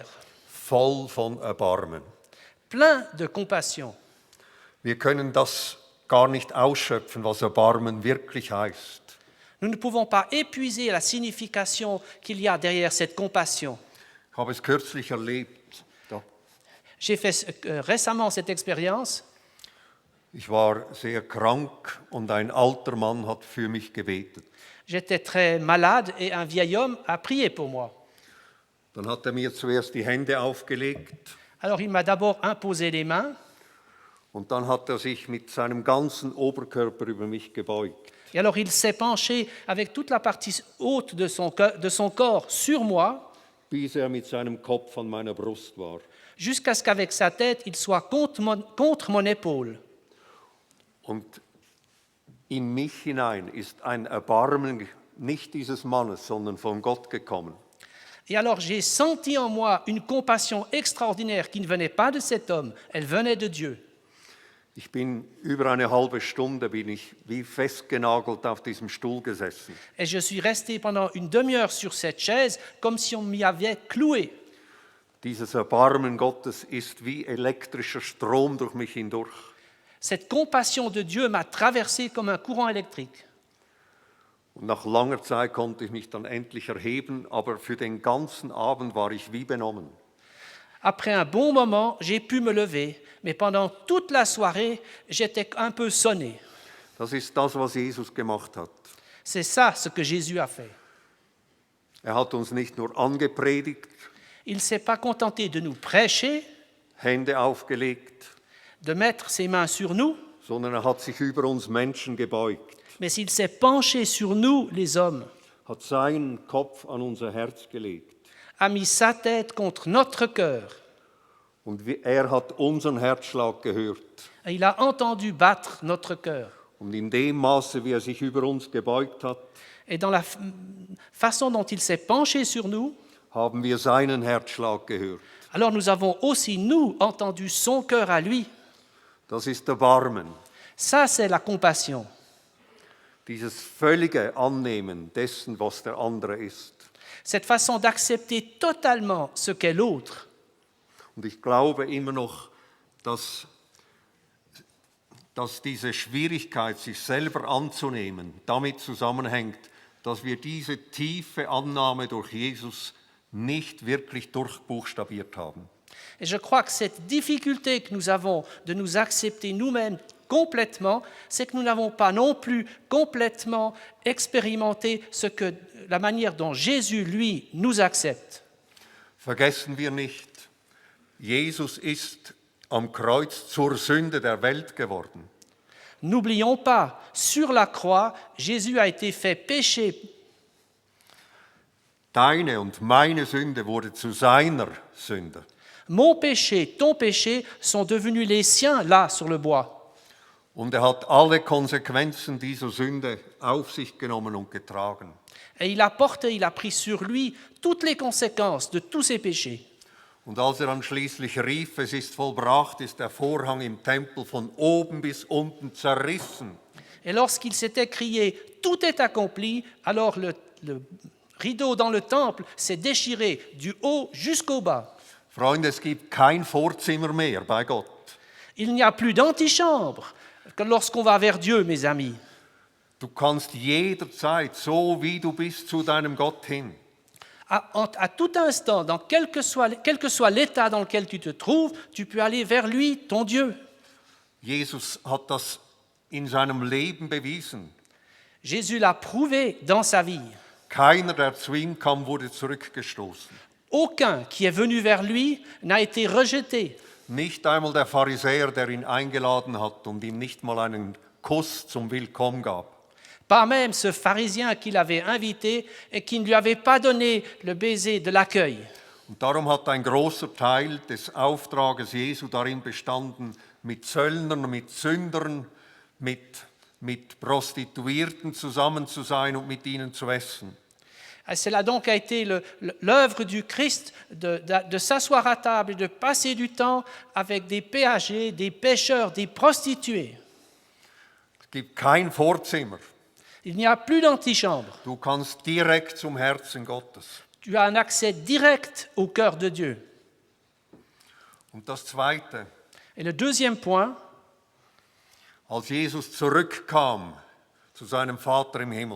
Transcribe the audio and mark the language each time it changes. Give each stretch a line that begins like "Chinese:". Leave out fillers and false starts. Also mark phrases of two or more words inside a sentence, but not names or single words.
German: Voll von Erbarmen.
French: plein de compassion.
German: Wir können das gar nicht ausschöpfen, was Erbarmen wirklich heißt.
French: Nous ne pouvons pas épuiser la signification qu'il y a derrière cette compassion.
German: Ich habe es kürzlich erlebt. Da.
French: J'ai fait récemment cette expérience.
German: Ich war sehr krank und ein alter Mann hat für mich gebetet.
French: J'étais très malade et un vieil homme a prié pour moi.
German: Dann hat er mir zuerst die Hände aufgelegt
French: Alors il m'a d'abord imposé les mains
German: und dann hat er sich mit seinem ganzen Oberkörper über mich gebeugt.
French: et alors il s'est penché avec toute la partie haute de son corps sur moi
German: Bis er mit seinem Kopf an meiner Brust war.
French: jusqu'à ce qu'avec sa tête il soit contre mon épaule.
German: Und in mich hinein ist ein Erbarmen nicht dieses Mannes, sondern von Gott gekommen.
French: Et alors j'ai senti en moi une compassion extraordinaire qui ne venait pas de cet homme, elle venait de Dieu.
German: Ich bin über eine halbe Stunde bin ich wie festgenagelt auf diesem Stuhl gesessen.
French: Et je suis resté pendant une demi-heure sur cette chaise comme si on m'y avait cloué.
German: Dieses Erbarmen Gottes ist wie elektrischer Strom durch mich hindurch.
French: Cette compassion de Dieu m'a traversé comme un courant électrique.
German: Und nach langer Zeit konnte ich mich dann endlich erheben, aber für den ganzen Abend war ich wie benommen.
French: Après un bon moment, j'ai pu me lever, mais pendant toute la soirée, j'étais un peu sonné.
German: Das ist das, was Jesus gemacht hat.
French: C'est ça ce que Jésus a fait.
German: Er hat uns nicht nur angepredigt,
French: Il ne s'est pas contenté de nous prêcher,
German: Hände aufgelegt,
French: de mettre ses mains sur nous,
German: sondern er hat sich über uns Menschen gebeugt,
French: mais il s'est penché sur nous, les hommes,
German: hat seinen Kopf an unser Herz gelegt.
French: a mis sa tête contre notre cœur.
German: Und er hat unseren Herzschlag gehört.
French: Et il a entendu battre notre cœur.
German: Und in dem Maße, wie er sich über uns gebeugt hat,
French: Et dans la façon dont il s'est penché sur nous,
German: haben wir seinen Herzschlag gehört.
French: alors nous avons aussi, nous, entendu son cœur à lui.
German: Das ist Erbarmen,
French: Ça, c'est la compassion.
German: dieses völlige Annehmen dessen, was der andere ist.
French: Cette façon d'accepter totalement ce qu'est l'autre.
German: Und ich glaube immer noch, dass diese Schwierigkeit, sich selber anzunehmen, damit zusammenhängt, dass wir diese tiefe Annahme durch Jesus nicht wirklich durchbuchstabiert haben.
French: Et je crois que cette difficulté que nous avons de nous accepter nous-mêmes complètement, c'est que nous n'avons pas non plus complètement expérimenté la manière dont Jésus, lui, nous accepte.
German: Vergessen wir nicht, Jesus ist am Kreuz zur Sünde der Welt geworden.
French: N'oublions pas, sur la croix, Jésus a été fait péché.
German: Deine und meine Sünde wurde zu seiner Sünde.
French: Mon péché, ton péché sont devenus les siens là sur le bois.
German: Und er hat alle Konsequenzen dieser Sünde auf sich genommen und getragen.
French: Et il a pris sur lui toutes les conséquences de tous ses péchés.
German: Und als er dann schließlich rief, es ist vollbracht, ist der Vorhang im Tempel von oben bis unten zerrissen.
French: Et lorsqu'il s'était crié « Tout est accompli », alors le rideau dans le temple s'est déchiré du haut jusqu'au bas.
German: Freunde, es gibt kein Vorzimmer mehr bei Gott.
French: Il n'y a plus d'antichambre lorsqu'on va vers Dieu, mes amis.
German: Du kannst jederzeit, so wie du bist, zu deinem Gott hin.
French: À tout instant, quel que soit l'état dans lequel tu te trouves, tu peux aller vers lui, ton Dieu.
German: Jesus hat das in seinem Leben bewiesen.
French: Jésus l'a prouvé dans sa vie.
German: Keiner, der zu ihm kam, wurde zurückgestoßen.
French: Aucun qui est venu vers lui n'a été rejeté.
German: Nicht einmal der Pharisäer, der ihn eingeladen hat und ihm nicht mal einen Kuss zum Willkommen gab.
French: Pas même ce pharisien qui l'avait invité et qui ne lui avait pas donné le baiser de l'accueil.
German: Und darum hat ein großer Teil des Auftrages Jesu darin bestanden, mit Zöllnern, mit Sündern, mit Prostituierten zusammen zu sein und mit ihnen zu essen.
French: C'est là donc a été l'œuvre du Christ de s'asseoir à table et de passer du temps avec des péagers, des pécheurs, des prostituées.
German: Es gibt kein Vorzimmer.
French: Il n'y a plus d'antichambre.
German: Du kannst direkt zum Herzen Gottes.
French: Tu as un accès direct au cœur de Dieu.
German: Und das Zweite,
French: Et le deuxième point,
German: als Jesus zurückkam zu seinem Vater im Himmel,